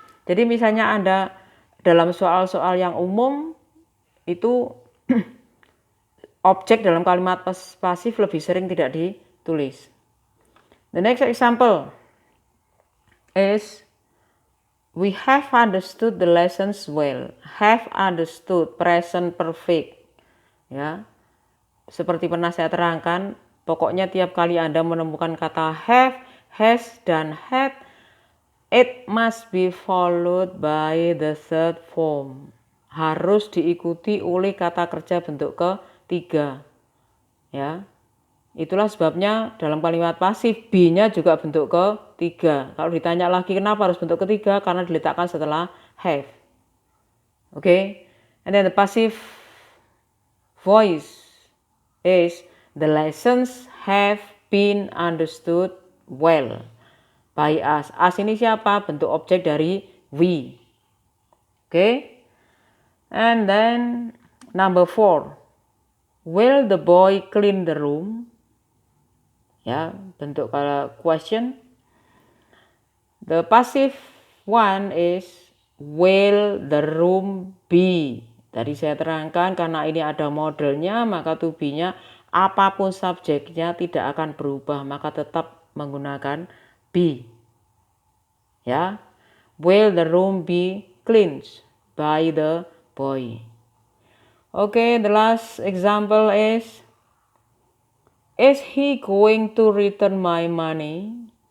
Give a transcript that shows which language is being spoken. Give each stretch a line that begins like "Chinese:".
Indonesian: Jadi misalnya Anda dalam soal-soal yang umum itu objek dalam kalimat pasif lebih sering tidak ditulis.
English: The next example is we have understood the lessons well. Have understood present perfect.
Indonesian: Ya. Seperti pernah saya terangkan, Pokoknya tiap kali Anda menemukan kata
English: have, has, dan had, it must be followed by the third form.
Indonesian: Harus diikuti oleh kata kerja bentuk ketiga. Ya. Itulah sebabnya dalam kalimat pasif be-nya juga bentuk ketiga. Kalau ditanya lagi kenapa harus bentuk ketiga, karena diletakkan setelah have.
English: Okay? And then the passive voice is the lessons have been understood well by us.
Indonesian: Us ini siapa? Bentuk objek dari we. Okay?
English: And then number 4. Will the boy clean the room?
Indonesian: Ya, bentuk question.
English: The passive one is will the room be.
Indonesian: Tadi saya terangkan karena ini ada modelnya, maka to be-nya apapun subjeknya tidak akan berubah, maka tetap menggunakan be. Ya.
English: Will the room be cleaned by the boy? Okay, the last example is he going to return my money?